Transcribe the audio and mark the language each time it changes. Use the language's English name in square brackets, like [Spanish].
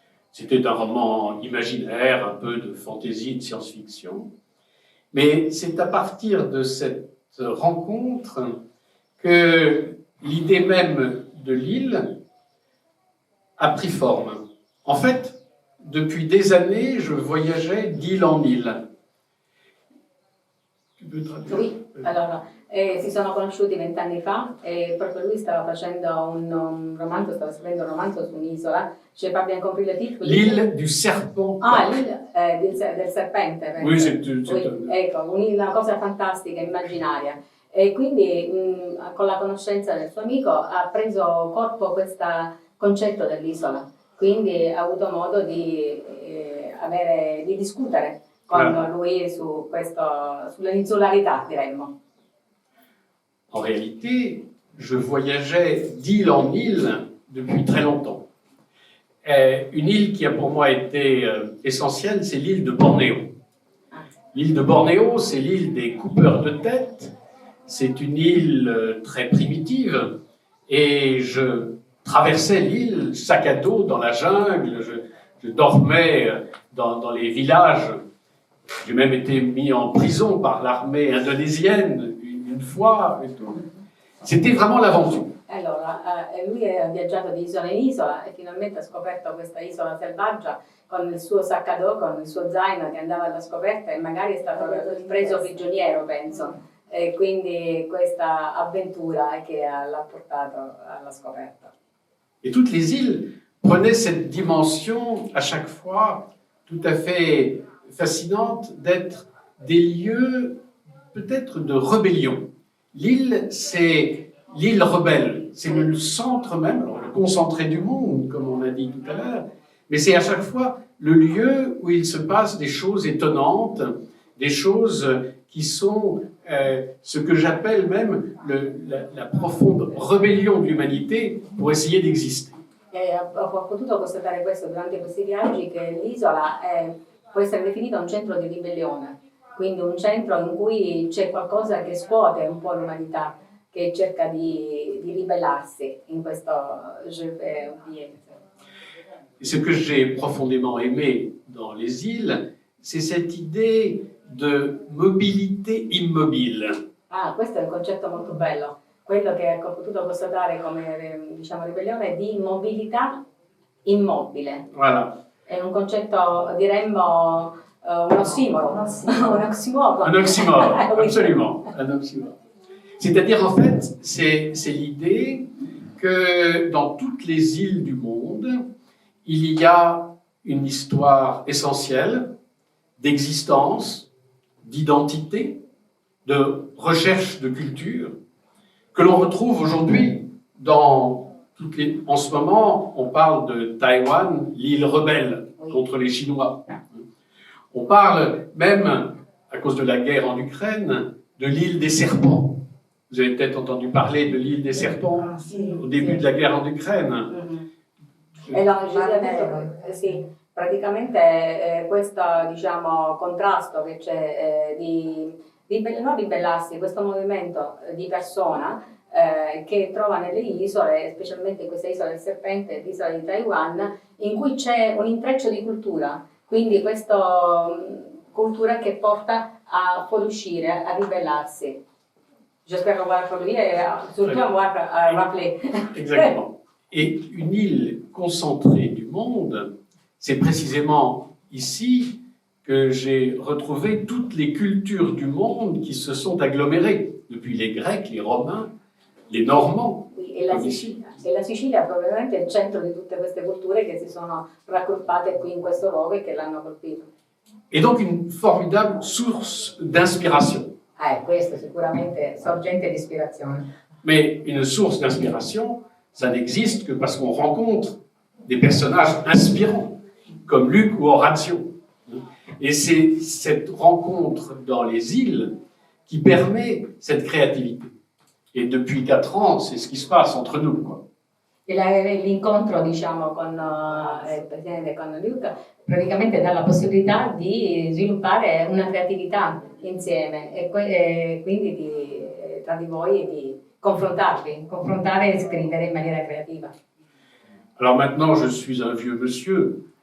[French] C'était un roman imaginaire, un peu de fantaisie, de science-fiction, mais c'est à partir de cette rencontre que l'idée même de l'île a pris forme. En fait, depuis des années, je voyageais d'île en île. Tu peux traduire? [Italian] Oui, allora, si sono conosciuti 20 anni fa e proprio lui stava facendo un romanzo, stava scrivendo un romanzo su un'isola. [French] Je n'ai pas bien compris le titre. L'île du serpent. [Italian] Ah, l'île del serpente. [French] Oui, c'est [Italian] ecco, una cosa fantastica, immaginaria. E quindi con la conoscenza del suo amico ha preso corpo questo concetto dell'isola. Quindi ha avuto modo di discutere con lui su sull'insularità, diremmo. [French] En réalité, je voyageais d'île en île depuis très longtemps. Une île qui a pour moi été essentielle, c'est l'île de Bornéo. L'île de Bornéo, c'est l'île des coupeurs de tête. C'est une île très primitive et je traversais l'île sac à dos dans la jungle. je dormais dans les villages. J'ai même été mis en prison par l'armée indonésienne une fois et tout. C'était vraiment l'aventure. [Italian] Allora, lui ha viaggiato di isola in isola e finalmente ha scoperto questa isola selvaggia con il suo saccadò, con il suo zaino che andava alla scoperta e magari è stato preso prigioniero, penso. E quindi questa avventura che l'ha portato alla scoperta. [French] Et toutes les îles prenaient cette dimension à chaque fois tout à fait fascinante d'être des lieux peut-être de rébellion. L'île, c'est l'île rebelle, c'est le centre même, alors le concentré du monde, comme on a dit tout à l'heure, mais c'est à chaque fois le lieu où il se passe des choses étonnantes, des choses qui sont ce que j'appelle même la profonde rébellion de l'humanité pour essayer d'exister. [Italian] E ho potuto constatare questo durante questi viaggi, che l'isola può essere definita un centro di ribellione, quindi un centro in cui c'è qualcosa che scuote un po' l'umanità, che cerca di ribellarsi in questo ambiente. [French] Et ce que j'ai profondément aimé dans les îles, c'est cette idée de mobilité immobile. [Italian] Ah, questo è un concetto molto bello. Quello che ho potuto constatare come diciamo ribellione è di mobilità immobile. [French] Voilà. [Italian] È un concetto, diremmo, un ossimoro. [French] Un oxymore. Un oxymore, absolument. Un oxymore. C'est-à-dire, en fait, c'est l'idée que dans toutes les îles du monde, il y a une histoire essentielle d'existence, d'identité, de recherche de culture, que l'on retrouve aujourd'hui dans toutes les... En ce moment, on parle de Taïwan, l'île rebelle contre les Chinois. On parle même, à cause de la guerre en Ukraine, de l'île des serpents. Vous avez peut-être entendu parler de l'île des serpents au début de la guerre en Ukraine. [Italian] E sì, praticamente questo diciamo, contrasto che c'è non ribellarsi, questo movimento di persona che trova nelle isole, specialmente in questa isola del serpente, l'isola di Taiwan, in cui c'è un intreccio di cultura, quindi questa cultura che porta a fuoriuscire, a ribellarsi. [French] J'espère qu'on va produire et surtout on va rappeler. Exactement. Et une île concentrée du monde, c'est précisément ici que j'ai retrouvé toutes les cultures du monde qui se sont agglomérées, depuis les Grecs, les Romains, les Normands. [Italian] Oui, e la Sicilia è probabilmente il centro di tutte queste culture che si sono raggruppate qui in questo luogo e che l'hanno colpito. [French] Et donc une formidable source d'inspiration. [Italian] Questo sicuramente sorgente di ispirazione. [French] Mais une source d'inspiration, ça n'existe que parce qu'on rencontre des personnages inspirants, comme Luc ou Horatio. Et c'est cette rencontre dans les îles qui permet cette créativité. Et depuis 4 ans, c'est ce qui se passe entre nous, quoi. [Italian] L'incontro, diciamo, con il presidente, con Luca, praticamente dà la possibilità di sviluppare una creatività insieme e quindi tra di voi di confrontare e scrivere in maniera creativa. [French] Alors maintenant, je suis un vieux monsieur.